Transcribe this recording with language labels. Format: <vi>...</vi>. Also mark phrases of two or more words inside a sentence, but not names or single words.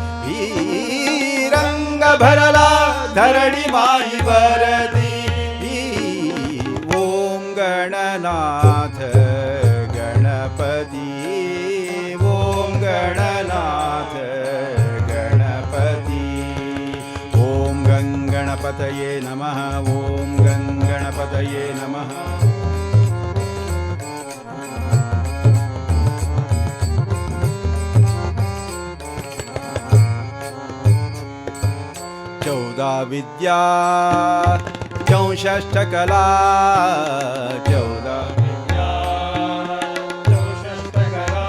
<mr>रंग भरला धरणी माई वरदी.</mr> <sa>ಓಂ ಗಣನಾಥ ಗಣಪತಿ. ಓಂ ಗಣನಾಥ ಗಣಪತಿ. ಓಂ ಗಂಗಣಪತಯೇ ನಮಃ. ಓಂ ಗಂಗಣಪತಯೇ ನಮಃ.</sa> <mr>चौदा विद्या चौषष्ठ कला. चौदा विद्या चौषष्ठ कला.</mr>